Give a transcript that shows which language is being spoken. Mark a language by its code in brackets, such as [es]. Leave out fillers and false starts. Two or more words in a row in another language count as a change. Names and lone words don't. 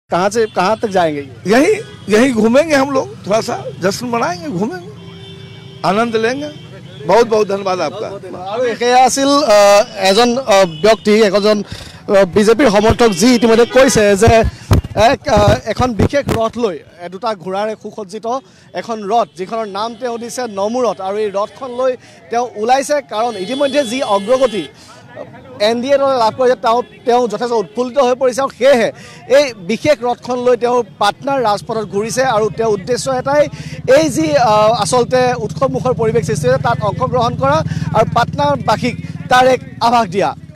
[hi] कहाँ तक जाएंगे? यही घूमेंगे हम लोग, थोड़ा सा जश्न मनाएंगे, घूमेंगे, आनंद लेंगे। बहुत बहुत धन्यवाद आपका। [as] এজন ব্যক্তি এজন বিজেপিৰ সমৰ্থক যি ইতিমধ্যে কৈছে যে এখন বিশেষ ৰথ লৈ দুটা ঘোঁৰাৰে সুসজ্জিত এখন ৰথ যিখনৰ নাম তেওঁ দিছে নমুৰত আৰু এই ৰথখন লৈ তেওঁ ওলাইছে কাৰণ ইতিমধ্যে যি অগ্ৰগতি এনডিএ দলে লাভ কৰিছে তেওঁ যথেষ্ট উৎফুল্লিত হৈ পৰিছে আৰু সেয়েহে এই বিশেষ ৰথখন লৈ তেওঁ পাটনাৰ ৰাজপথত ঘূৰিছে আৰু তেওঁৰ উদ্দেশ্য এটাই এই যি আচলতে উৎসৱমুখৰ পৰিৱেশ সৃষ্টি হৈছে তাত অংশগ্ৰহণ কৰা আৰু পাটনাৰবাসীক তাৰ এক আভাস দিয়া।